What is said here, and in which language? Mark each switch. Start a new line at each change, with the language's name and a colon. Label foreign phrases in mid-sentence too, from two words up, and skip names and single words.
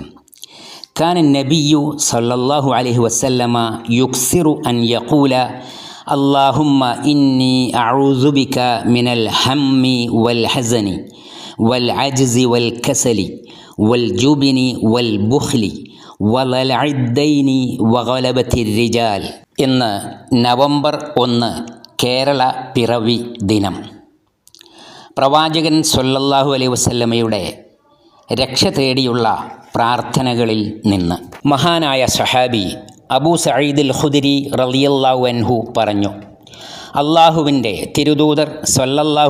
Arabic: كان النبي صلى الله عليه وسلم يكثر أن يقول: اللهم إني أعوذ بك من الهم والحزن والعجز والكسل والجبن والبخل وضلع الدين وغلبة الرجال.
Malayalam: ഇന്ന് നവംബർ 1 കേരള പിറവി ദിനം. പ്രവാചകൻ
Arabic: صلى الله عليه وسلم
Malayalam: രക്ഷ തേടിയുള്ള പ്രാർത്ഥനകളിൽ നിന്ന് മഹാനായ സഹാബി അബൂ സഈദുൽ ഖുദരി
Arabic: رضي الله عنه
Malayalam: പറഞ്ഞു: അള്ളാഹുവിൻ്റെ തിരുദൂതർ സ്വല്ലല്ലാഹു